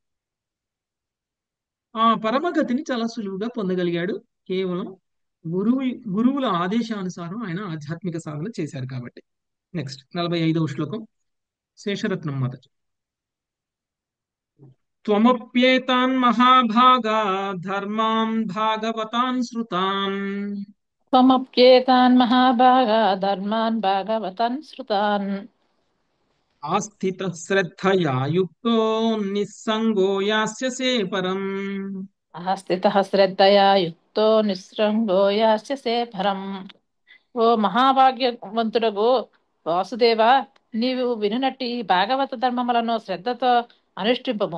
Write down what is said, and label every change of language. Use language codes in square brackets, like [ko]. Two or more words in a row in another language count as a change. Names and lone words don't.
[te] ఆ పరమగతిని చాలా సులువుగా పొందగలిగాడు కేవలం గురువు గురువుల ఆదేశానుసారం ఆయన ఆధ్యాత్మిక సాధన చేశారు కాబట్టి. నెక్స్ట్ 45వ శ్లోకం శేషరత్నం మాత. [sa] త్వమప్యేతాన్ మహాభాగా ధర్మాన్ భాగవతాన్ శృతాన్. त्वमप्येतान् महाभागा धर्मान् भागवतान् श्रुतान् ఆస్థిత శ్రద్ధయా యుక్తో నిస్సంగో యాస్యసే పరం. ఆస్థితః శ్రద్ధయా యుక్తో నిస్సృంగో యాస్యసే పరం. [te] ఓ మహాభాగ్యవంతుడగు వాసుదేవ, నీవు వినునట్టి భాగవత ధర్మములను శ్రద్ధతో అనుష్ఠింపము.